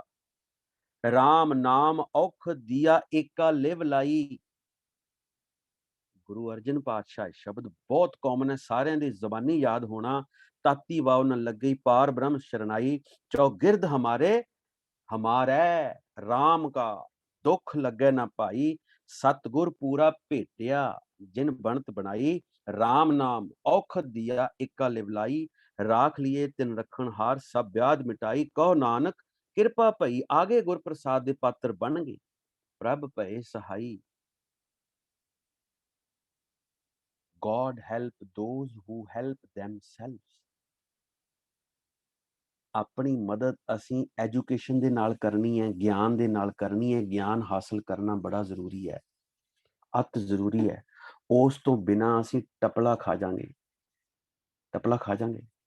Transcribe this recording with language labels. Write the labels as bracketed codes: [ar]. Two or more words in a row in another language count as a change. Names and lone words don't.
[pa] ਰਾਮ ਨਾਮ ਔਖਦ ਦਿਆ ਏਕਾ ਲਿਵ ਲਾਈ, ਗੁਰੂ ਅਰਜਨ ਪਾਤਸ਼ਾਹ। ਸ਼ਬਦ ਬਹੁਤ ਕਾਮਨ ਹੈ, ਸਾਰਿਆਂ ਦੀ ਜ਼ਬਾਨੀ ਯਾਦ ਹੋਣਾ। ਤਾਤੀ ਵਾਵ ਨ ਲੱਗੀ ਪਾਰ ਬ੍ਰਹਮ ਸ਼ਰਨਾਈ, ਚੌਗਿਰਦ ਹਮਾਰੇ ਹਮਾਰੇ ਰਾਮ ਕਾ। ਦੁਖ ਲਗੇ ਨਾ ਭਾਈ, ਸਤਗੁਰ ਪੂਰਾ ਭੇਟਿਆ, ਜਿਨ ਬਣਤ ਬਣਾਈ, ਰਾਮ ਨਾਮ ਔਖਦ ਦਿਆ ਏਕਾ ਲਿਵਲਾਈ, ਰਾਖ ਲਿਏ ਤਿਨ ਰਖਨ ਹਾਰ, ਸਬ ਬਿਆਧ ਮਿਟਾਈ, ਕਹੋ ਨਾਨਕ ਕਿਰਪਾ ਭਈ, ਆਗੇ ਗੁਰ ਪ੍ਰਸਾਦ ਦੇ ਪਾਤਰ ਬਣ ਗਏ, ਪ੍ਰਭ ਭਏ ਸਹਾਈ। [en] God help those who help themselves। [pa] ਆਪਣੀ ਮਦਦ ਅਸੀਂ ਐਜੂਕੇਸ਼ਨ ਦੇ ਨਾਲ ਕਰਨੀ ਹੈ, ਗਿਆਨ ਦੇ ਨਾਲ ਕਰਨੀ ਹੈ। ਗਿਆਨ ਹਾਸਲ ਕਰਨਾ ਬੜਾ ਜ਼ਰੂਰੀ ਹੈ, ਅਤ ਜ਼ਰੂਰੀ ਹੈ। ਉਸ ਤੋਂ ਬਿਨਾਂ ਅਸੀਂ ਟਪਲਾ ਖਾ ਜਾਾਂਗੇ, ਟਪਲਾ ਖਾ ਜਾਾਂਗੇ।